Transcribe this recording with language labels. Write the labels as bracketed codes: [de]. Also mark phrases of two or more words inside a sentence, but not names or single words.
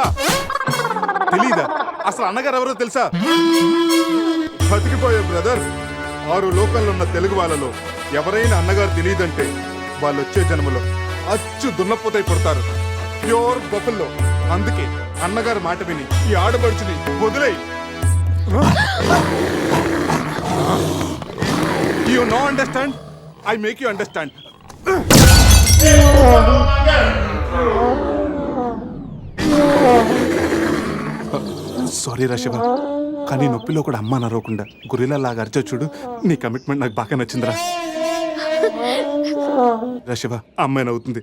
[te] తెలీదా? అసలు అన్నగారు ఎవరో తెలుసా? బతికిపోయే బ్రదర్, 6 లోకంలో ఉన్న తెలుగు వాళ్ళలో ఎవరైనా అన్నగారు తెలియదంటే వాళ్ళు వచ్చే జన్మలో అచ్చు దున్నపోతై పుడతారు. [en] pure buffalo. [te] అందుకే అన్నగారు మాట విని ఈ ఆడపడుచుని వదిలేయి. [en] You no understand? I make you understand. [te] సారీ రా శివ, కానీ నొప్పిలో కూడా అమ్మ నరవకుండా గురిలా లాగా అరిచో చూడు. నీ కమిట్మెంట్ నాకు బాగా నచ్చిందిరా. రా శివ, అమ్మాయి నవ్వుతుంది.